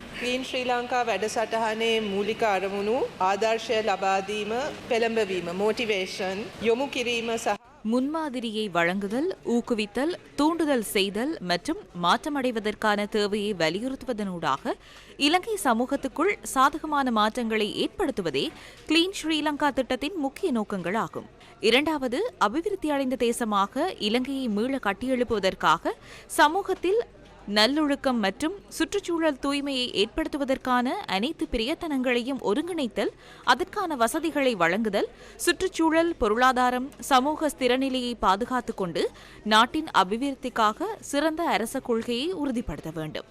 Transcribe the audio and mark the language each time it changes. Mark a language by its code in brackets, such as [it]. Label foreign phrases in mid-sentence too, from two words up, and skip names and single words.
[si] ක්ලීන් ශ්‍රී ලංකා වැඩසටහනේ මූලික අරමුණු ආදර්ශය ලබා දීම, පෙළඹවීම, මොටිවේෂන් යොමු කිරීම සහ [ta] முன்மாதிரியை வழங்குதல், ஊக்குவித்தல், தூண்டுதல் செய்தல் மற்றும் மாற்றமடைவதற்கான தேவையை வலியுறுத்துவதனூடாக இலங்கை சமூகத்துக்குள் சாதகமான மாற்றங்களை ஏற்படுத்துவதே கிளீன் ஸ்ரீலங்கா திட்டத்தின் முக்கிய நோக்கங்களாகும். இரண்டாவது, அபிவிருத்தி அடைந்த தேசமாக இலங்கையை மீள கட்டியெழுப்புவதற்காக சமூகத்தில் நல்லொழுக்கம் மற்றும் சுற்றுச்சூழல் தூய்மையை ஏற்படுத்துவதற்கான அனைத்து பிரயத்தனங்களையும் ஒருங்கிணைத்தல், அதற்கான வசதிகளை வழங்குதல், சுற்றுச்சூழல், பொருளாதாரம், சமூக ஸ்திரநிலையை பாதுகாத்துக் கொண்டு நாட்டின் அபிவிருத்திக்காக சிறந்த அரச கொள்கையை உறுதிப்படுத்த வேண்டும்.